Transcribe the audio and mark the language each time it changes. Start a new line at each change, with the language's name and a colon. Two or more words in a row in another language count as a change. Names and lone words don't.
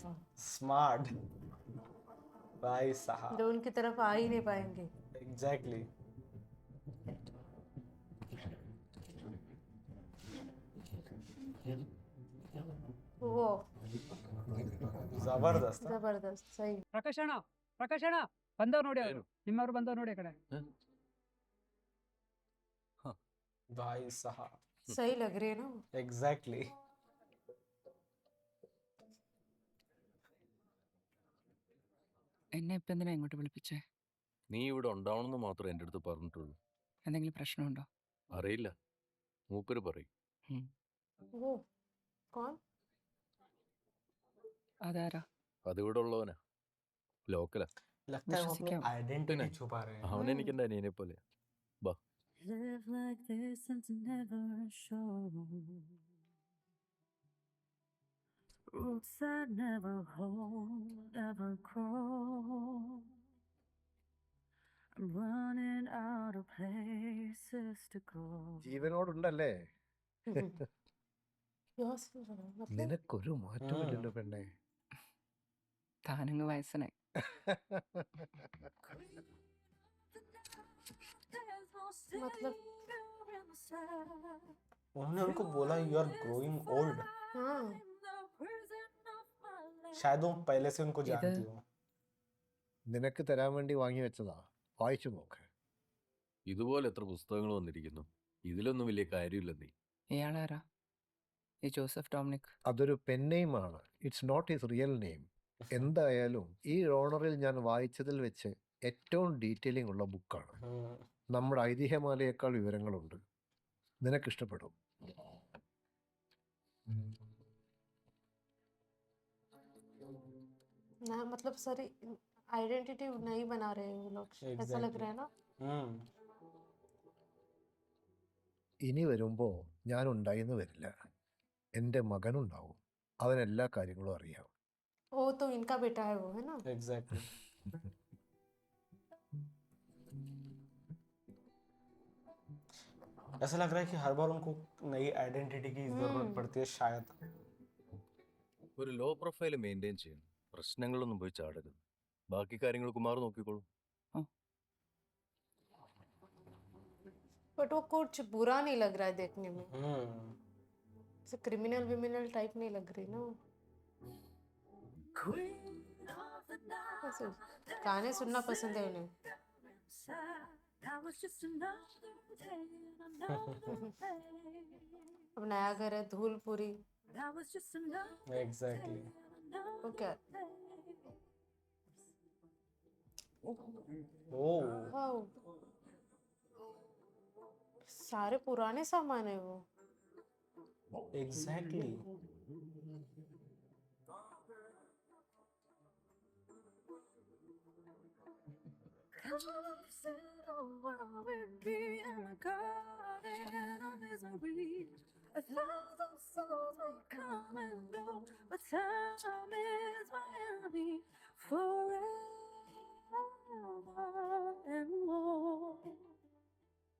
Hindi: स्मार्ट भाई साहब। जो उनकी तरफ आ ही नहीं पाएंगे। एग्जैक्टली वो जबरदस्त। जबरदस्त, सही।
Kannada: ಪ್ರಕಾಶಣ್ಣ ಬಂದವ್ ನೋಡಿ, ಅವರು ನಿಮ್ಮವ್ರು ಬಂದವ್ ನೋಡಿ ಆ ಕಡೆ.
Hindi: भाई साहब सही लग रही है ना। एग्जैक्टली
Malayalam: എന്നെ ഇപ്പൊ എന്തിനാ ഇങ്ങോട്ട് വിളിപ്പിച്ചേ? നീ ഇവിടെ ഉണ്ടാവണമെന്ന് മാത്രമേ എൻ്റെ അടുത്ത് പറഞ്ഞിട്ടുള്ളൂ. എന്തെങ്കിലും പ്രശ്നമുണ്ടോ? അറിയില്ല, മൂപ്പര് പറയും.
Hindi: वो कौन?
Malayalam: അതാരാ? അതിവിടെ ഉള്ളവനാ, ലോക്കലാ.
Hindi: लगता है वो अपनी विश्वसिक्का। आइडेंटिटी छुपा रहे हैं।
Malayalam: അവൻ എനിക്ക് എൻ്റെ അനിയനെ പോലെ. ബാ.
English: Live like this and never show. Roots that never hold, never grow. I'm running out of places to go.
Malayalam: ജീവനോടുണ്ടല്ലേ?
English: Yours,
Hindi: मतलब
Malayalam: നിനക്കൊരു മാറ്റമില്ലല്ലോ പെണ്ണെ. താനങ്ങ് വയസ്സനായി.
Hindi: मतलब उन्होंने उनको बोला
English: you are growing old.
Hindi: हाँ, शायद वो पहले से उनको
Malayalam: ഇത്
Hindi: जानती हो।
Malayalam: നിനക്ക് തരാൻ വേണ്ടി വാങ്ങി വെച്ചതാ, വായിച്ചു നോക്ക്. ഇതുപോലെ എത്ര പുസ്തകങ്ങൾ വന്നിരിക്കുന്നു, ഇതിലൊന്നും വലിയ കാര്യമില്ല. നീ ഇയാളാരാ? ഈ ജോസഫ് ഡൊമിനിക്. അതൊരു
English: pen name ആണ്, it's not his real name.
Malayalam: എന്തായാലും ഈ ഓണറിൽ ഞാൻ വായിച്ചതിൽ വെച്ച് ഏറ്റവും ഡീറ്റെയിലിംഗ് ഉള്ള ബുക്കാണ്. നമ്മുടെ ഐതിഹ്യമാലയേക്കാൾ വിവരങ്ങളുണ്ട്, നിനക്കിഷ്ടപ്പെടും.
Hindi: ना मतलब सारी आइडेंटिटी नहीं बना रहे हैं वो लोग, ऐसा लग रहा है ना।
Malayalam: ഇനി വരുമ്പോൾ ഞാൻ ഉണ്ടായിന്ന് വരില്ല, എൻ്റെ മകനുണ്ടാവും. അവനെല്ലാ കാര്യങ്ങളും അറിയാം.
Hindi: वो तो इनका बेटा है, वो है ना। एग्जैक्टली ऐसा लग रहा है कि हर बार उनको नई आइडेंटिटी की जरूरत पड़ती है शायद।
Malayalam: ഒരു
English: low profile maintain
Malayalam: ചെയ്യണം. പ്രശ്നങ്ങളൊന്നും പോയി ചാടരുത്. ബാക്കി കാര്യങ്ങൾ കുമാർ നോക്കിക്കോളൂ.
Hindi: बट वो कुछ बुरा नहीं लग रहा है देखने में, ऐसे क्रिमिनल विमिनल टाइप नहीं लग रही ना। ऐसे गाने सुनना पसंद है उन्हें। अब नया घर है धूलपुरी। एग्जैक्टली वो क्या? ओह वाओ, सारे पुराने सामान है वो। एग्जैक्टली
English: A thousand souls may come and go, but time is my enemy forever and more.